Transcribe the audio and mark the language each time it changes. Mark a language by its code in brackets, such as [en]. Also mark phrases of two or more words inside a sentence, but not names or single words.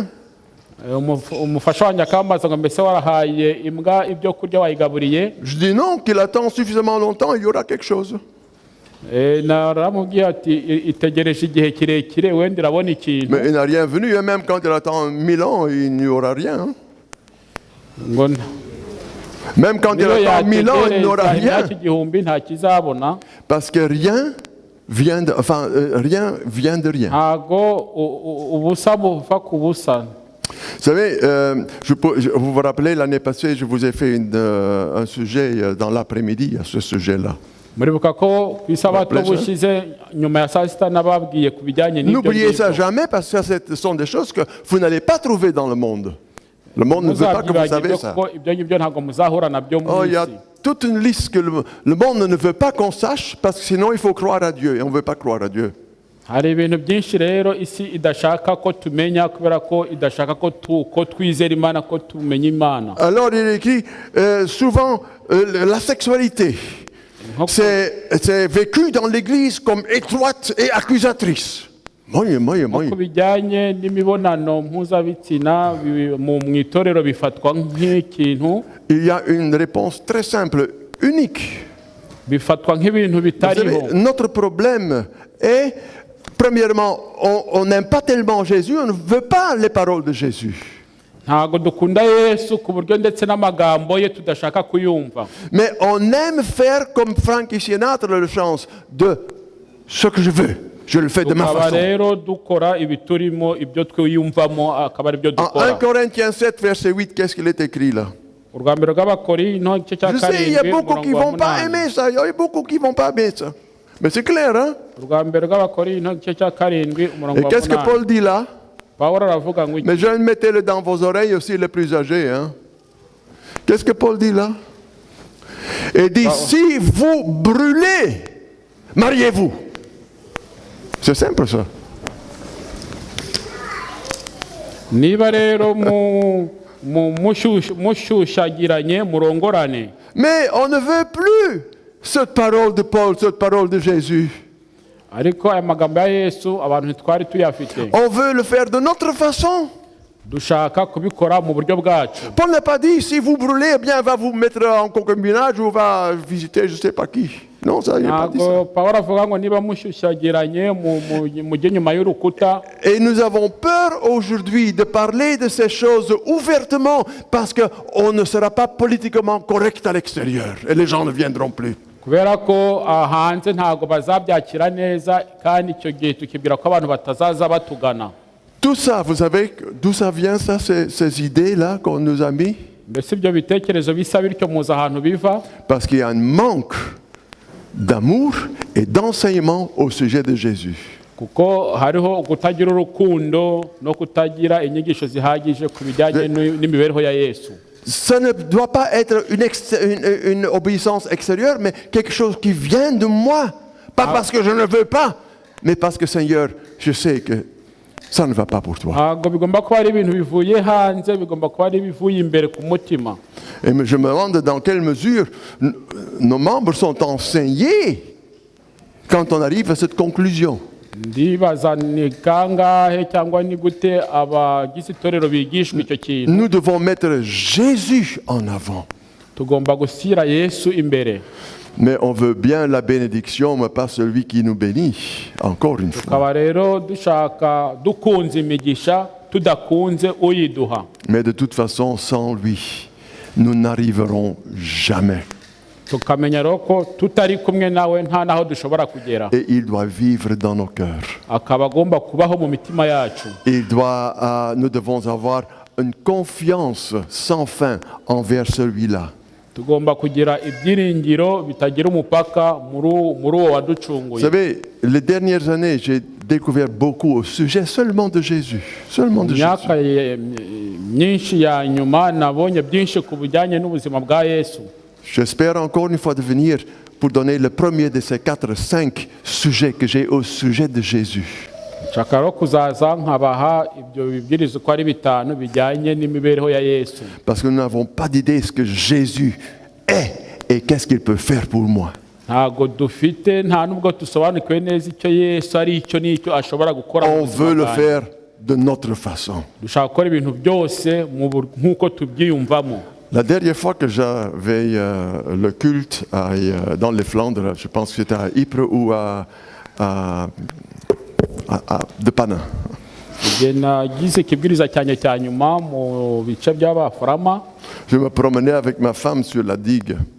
[rw] Umufasha wanjye akambaza ngo mbese warahaye imbwa ibyo kurya wayigaburiye? [fr] Je dis non, qu'il attend suffisamment longtemps, il y aura quelque chose. [rw] Naramubwiye ati itegereje igihe kirekire wenda irabona ikintu. [fr] Mais il n'a rien venu, et même quand il attend 1000 ans, il n'y aura rien. Hein? [rw] Ngo [fr] Même quand il attend 1000 ans, il n'aura rien. [rw] igihumbi nta kizabona. [fr] Parce que rien vient de rien. [rw] Ntago ubusa buva ku busa. [fr] Vous savez, vous vous rappelez, l'année passée, je vous ai fait un sujet dans l'après-midi à ce sujet-là. [rw] Muribuka ko ku isabato bushize nyuma ya saa sita nababwiye ku bijyanye n'ibyo. [fr] N'oubliez ça jamais, parce que ce sont des choses que vous n'allez pas trouver dans le monde. Le monde ne veut pas que vous savez ça. Oh, il y a toute une liste que le monde ne veut pas qu'on sache, parce que sinon il faut croire à Dieu, et on ne veut pas croire à Dieu. [rw] Hari ibintu byinshi rero isi idashaka ko tumenya kubera ko idashaka ko twizera Imana, ko tumenya Imana. [fr] Alors il écrit souvent la sexualité. C'est vécu dans l'Église comme étroite et accusatrice. [rw] Ku bijyanye n'imibonano mpuzabitsina mu itorero bifatwa nk'ikintu. [fr] Il y a une réponse très simple, unique. [rw] Bifatwa nk'ibintu bitariho. [fr] Notre problème est, premièrement, on n'aime pas tellement Jésus, on ne veut pas les paroles de Jésus. [rw] Ntago dukunda Yesu ku buryo ndetse n'amagambo ye tudashaka kuyumva. [fr] Mais on aime faire comme Frank Sinatra le chante, de ce que je veux. Je le fais de ma façon. En 1 Corinthiens 7, verset 8, qu'est-ce qu'il est écrit là? Je sais, il y a beaucoup qui ne vont pas aimer ça. Il y a beaucoup qui ne vont pas aimer ça. Mais c'est clair, hein? Et qu'est-ce que Paul dit là? Mais je mettez-le dans vos oreilles aussi, les plus âgés. Hein? Qu'est-ce que Paul dit là? Il dit, si vous brûlez, mariez-vous. C'est simple ça. [rw] Niba rero mushushagiranye murongorane. [fr] Mais on ne veut plus cette parole de Paul, cette parole de Jésus. [rw] Ariko aya magambo ya Yesu abantu twari tuyafite. [fr] On veut le faire de notre façon. [rw] Dushaka kubikora mu buryo bwacu. [fr] Paul n'a pas dit si vous brûlez, eh bien va vous mettre en concubinage ou va visiter je sais pas qui. Non, ça il n'a pas dit ça. [rw] Paulo avuga ngo niba mushushagiranye mujye nyuma y'urukuta. [fr] Et nous avons peur aujourd'hui de parler de ces choses ouvertement parce qu'on ne sera pas politiquement correct à l'extérieur et les gens ne viendront plus. [rw] Kubera ko hanze ntago bazabyakira neza kandi icyo gihe tukibwira ko abantu batazaza batugana. [fr] Tout ça, vous savez d'où ça vient ça, ces idées-là qu'on nous a mis? [rw] Mbese ibyo bitekerezo bisa bityo muza ahantu biva? [fr] Parce qu'il y a un manque d'amour et d'enseignement au sujet de Jésus. [rw] kuko hariho kutagira urukundo no kutagira inyigisho zihagije ku bijyanye n'imibereho ya Yesu. [fr] Ça ne doit pas être une obéissance extérieure, mais quelque chose qui vient de moi. Pas parce que je ne veux pas, mais parce que Seigneur, je sais que ça ne va pas pour toi. [rw] Ntabwo bigomba kuba ari ibintu bivuye hanze, bigomba kuba ari ibivuye imbere ku mutima. [fr] Et je me demande dans quelle mesure nos membres sont enseignés quand on arrive à cette conclusion. [rw] Ndibaza ni kangahe cyangwa ni gute abagize itorero bigishwa icyo kintu. [fr] Nous devons mettre Jésus en avant. [rw] Tugomba gushyira Yesu imbere. [fr] Mais on veut bien la bénédiction, mais pas celui qui nous bénit. Encore une fois. [rw] Tukaba rero dushaka dukunze imigisha tudakunze uyiduha. [fr] Mais de toute façon, sans lui, nous n'arriverons jamais. [rw] Tukamenya rero ko tutari kumwe nawe nta naho dushobora kugera. [fr] Et il doit vivre dans nos cœurs. [rw] Akaba agomba kubaho mu mitima yacu. [fr] Nous devons avoir une confiance sans fin envers celui-là. [rw] Tugomba kugira ibyiringiro bitagira umupaka muri uwo waducunguye. [fr] Vous savez, les dernières années, j'ai découvert beaucoup au sujet seulement de Jésus. Seulement de Jésus. [rw] Imyaka myinshi ya nyuma nabonye byinshi ku bijyanye n'ubuzima bwa Yesu. [fr] J'espère encore une fois de venir pour donner le premier de ces 4-5 sujets que j'ai au sujet de Jésus. [rw] Nshaka rero kuzaza nkabaha ibyo bibwiriza uko ari bitanu bijyanye n'imibereho ya Yesu. [fr] Parce que nous n'avons pas d'idée de ce que Jésus est et qu'est-ce qu'il peut faire pour moi. [rw] Ntago dufite nta nubwo dusobanukiwe neza icyo Yesu ari icyo n'icyo ashobora gukora. [fr] On veut le faire de notre façon. [rw] Dushaka gukora ibintu byose nk'uko tubyiyumvamo. [fr] La dernière fois que j'avais le culte dans les Flandres, je pense que c'était à Ypres ou de Panin. Je me promenais avec ma femme sur la digue.